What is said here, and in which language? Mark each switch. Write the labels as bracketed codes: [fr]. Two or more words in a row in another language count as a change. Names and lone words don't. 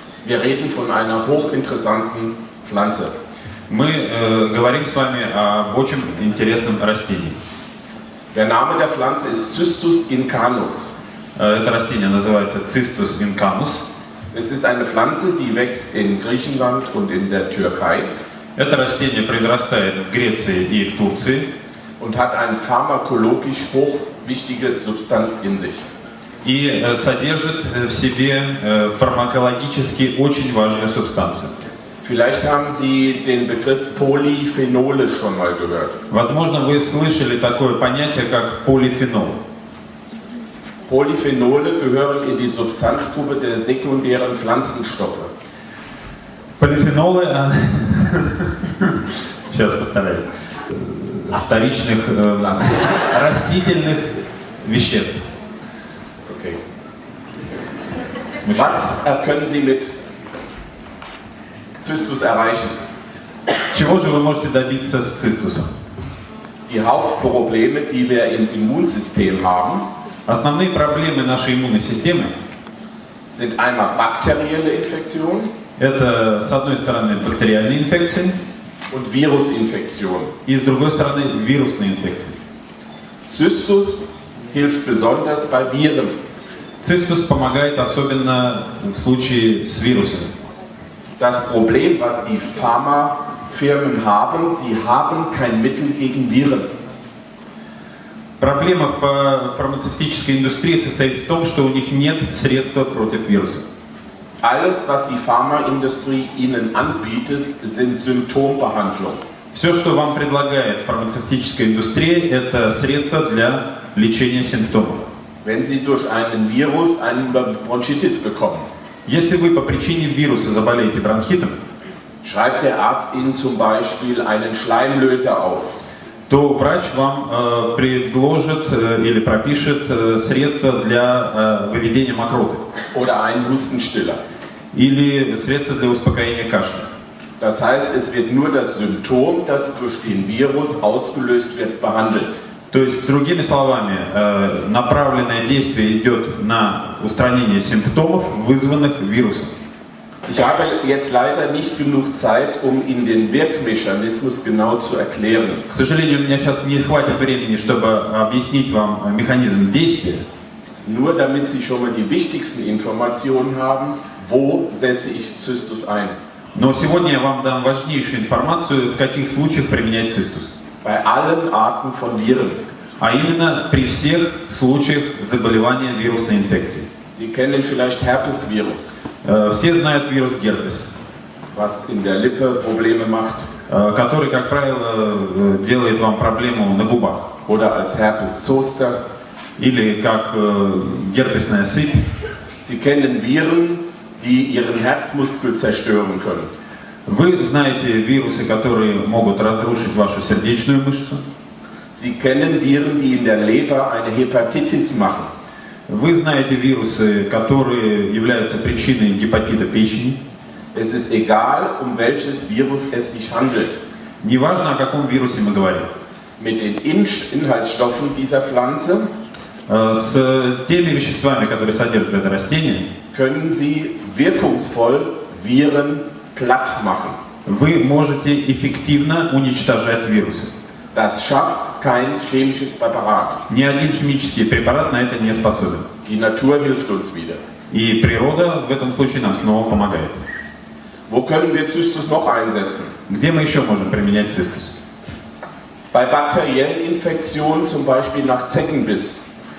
[de] Wir reden von einer hochinteressanten Pflanze. [ru] Мы говорим с вами об очень интересном растении. [de] Der Name der Pflanze ist Cystus incanus. [ru] Это растение называется Cystus incanus. [de] Es ist eine Pflanze, die wächst in Griechenland und in der Türkei. [ru] Это растение произрастает в Греции и в Турции. [de] Und hat eine pharmakologisch hochwichtige Substanz in sich. [ru] И содержит в себе фармакологически очень важную субстанцию. [de] Vielleicht haben Sie den Begriff Polyphenole schon mal gehört. [ru] Возможно, вы слышали такое понятие, как полифенол. [de] Polyphenole gehören in die Substanzgruppe der sekundären Pflanzenstoffe. [ru] Полифенолы, сейчас постараюсь, вторичных растительных веществ. Okay. [de] Was können Sie mit Cystus erreichen? [ru] Чего же вы можете добиться с цистусом? [de] Die Hauptprobleme, die wir im Immunsystem haben, [ru] Основные проблемы нашей иммунной системы [de] sind einmal bakterielle Infektionen [ru] это, с одной стороны, бактериальные инфекции [de] und Virusinfektionen. [ru] и, с другой стороны, вирусные инфекции. [de] Cystus hilft besonders bei Viren. [ru] Цистус помогает особенно в случае с вирусами. [de] Das Problem, was die Pharmafirmen haben, sie haben kein Mittel gegen Viren. [ru] Проблема в фармацевтической индустрии состоит в том, что у них нет средства против вирусов. [de] Alles, was die Pharmaindustrie ihnen anbietet, sind Symptombehandlung. [ru] Все, что вам предлагает фармацевтическая индустрия, это средства для лечения симптомов. [de] Wenn Sie durch einen Virus eine Bronchitis bekommen, [ru] Если вы по причине вируса заболеете бронхитом, [de] schreibt der Arzt Ihnen zum Beispiel einen Schleimlöser auf. [ru] то врач вам предложит или пропишет средства для выведения мокроты [de] Oder einen Hustenstiller. [ru] или средства для успокоения кашля. [de] Das heißt, es wird nur das Symptom, das durch den Virus ausgelöst wird, behandelt. [ru] То есть, другими словами, направленное действие идет на устранение симптомов, вызванных вирусом. [de] Ich habe jetzt leider nicht genug Zeit, um Ihnen den Wirkmechanismus genau zu erklären. [ru] К сожалению, у меня сейчас не хватит времени, чтобы объяснить вам механизм действия. [de] Nur damit Sie schon mal die wichtigsten Informationen haben, wo setze ich Cystus ein. [ru] Но сегодня я вам дам важнейшую информацию, в каких случаях применять цистус. [de] Bei allen Arten von Viren. [ru] А именно при всех случаях заболевания вирусной инфекцией. [de] Sie kennen vielleicht Herpesvirus, [ru] Все знают вирус герпес, [de] was in der Lippe Probleme macht. [ru] который, как правило, делает вам проблему на губах. [de] Oder als Herpes zoster. [ru] Или как герпесная сыпь. [de] Sie kennen Viren, die Ihren Herzmuskel zerstören können. [ru] Вы знаете вирусы, которые могут разрушить вашу сердечную мышцу. [de] Sie kennen Viren, die in der Leber eine Hepatitis machen. [ru] Вы знаете вирусы, которые являются причиной гепатита печени. [de] Es ist egal, um welches Virus es sich handelt. [ru] Неважно, о каком вирусе мы говорим. [de] Mit den Inhaltsstoffen dieser Pflanze [ru] С теми веществами, которые содержит это растение, [de] können Sie wirkungsvoll Viren platt machen. [ru] вы можете эффективно уничтожать вирусы. [de] Das schafft kein chemisches Präparat. [ru] Ни один химический препарат на это не способен. [de] Die Natur hilft uns wieder. [ru] И природа в этом случае нам снова помогает. [de] Wo können wir Cystus noch einsetzen? [ru] Где мы еще можем применять цистус? [de] Bei bakteriellen Infektionen, zum Beispiel nach Zeckenbiss.